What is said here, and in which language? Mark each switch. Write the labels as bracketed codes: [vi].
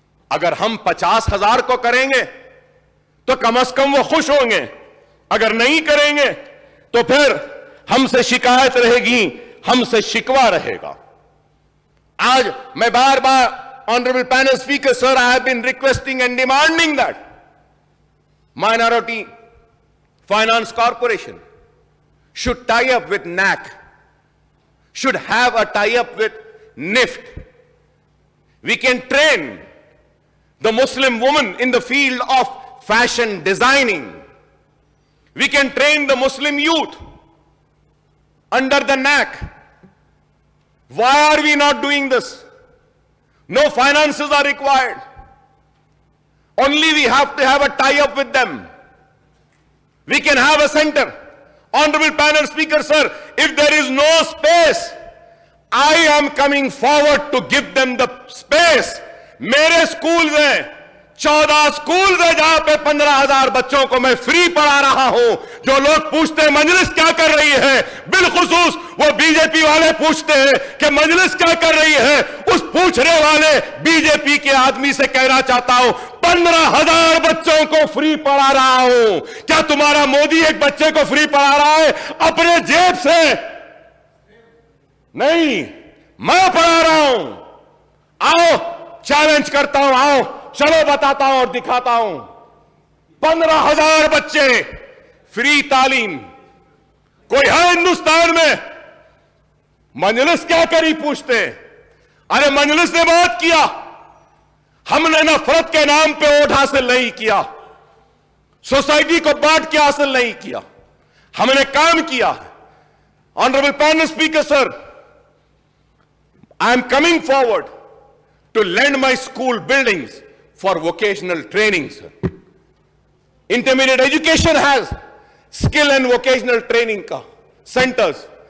[hi] अगर हम 50,000 को करेंगे तो कम से कम वो खुश होंगे। अगर नहीं करेंगे तो फिर हमसे शिकायत रहेगी, हमसे शिकवा रहेगा। आज मैं बार बार [en] Honourable panel speaker sir, I have been requesting and demanding that minority Finance Corporation should tie up with NAC, should have a tie-up with NIFT. We can train the Muslim woman in the field of fashion designing. We can train the Muslim youth under the NAC. Why are we not doing this? No finances are required. Only we have to have a tie-up with them. We can have a center. Honorable panel speaker, sir, if there is no space, I am coming forward to give them the space. [hi] मेरे schools हैं, 14 schools हैं जहां पे 15,000 बच्चों को मैं free पढ़ा रहा हूं. जो लोग पूछते हैं मजलिस क्या कर रही है, बिलखुसूस वो बीजेपी वाले पूछते हैं कि मजलिस क्या कर रही है. उस पूछने वाले बीजेपी के आदमी से कहना चाहता हूं, 15,000 बच्चों को फ्री पढ़ा रहा हूं. क्या तुम्हारा मोदी एक बच्चे को फ्री पढ़ा रहा है अपने जेब से? नहीं, मैं पढ़ा रहा हूं. आओ चैलेंज करता हूं, आओ चलो बताता हूं और दिखाता हूं. 15,000 बच्चे फ्री तालीम. कोई है हिंदुस्तान में? मजलिस क्या करी पूछते. अरे मजलिस ने बहुत किया. हमने नफरत के नाम पे वोट हासिल नहीं किया, सोसाइटी को बांट के हासिल नहीं किया, हमने काम किया. [en] Honourable panel speaker sir, I am coming forward to lend my school buildings for vocational training, sir. Intermediate education has skill and vocational training centers.